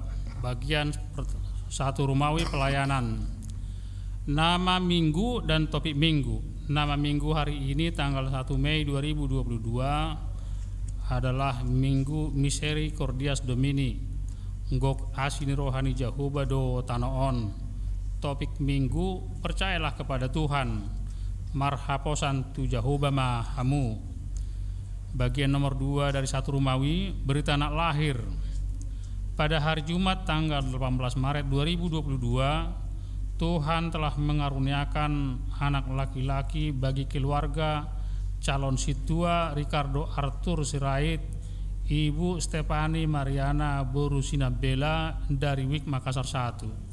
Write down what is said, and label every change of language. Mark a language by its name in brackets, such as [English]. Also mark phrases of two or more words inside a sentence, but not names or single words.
[Indonesian] Bagian 1 Romawi pelayanan. Nama minggu dan topik minggu. Nama minggu hari ini tanggal 1 Mei 2022 adalah Minggu Misericordias Domini. [Batak Toba] Ngok asini rohani Jehovah do tanoon. [Indonesian] Topik minggu, percayalah kepada Tuhan. [Batak Toba] Marhaposan tu Jehovah mahamu. [Indonesian] Bagian nomor 2 dari 1 Romawi, berita anak lahir. Pada hari Jumat tanggal 18 Maret 2022, Tuhan telah mengaruniakan anak laki-laki bagi keluarga calon situa Ricardo Arthur Sirait, Ibu Stefani Mariana Borusinabela dari WIK Makassar 1.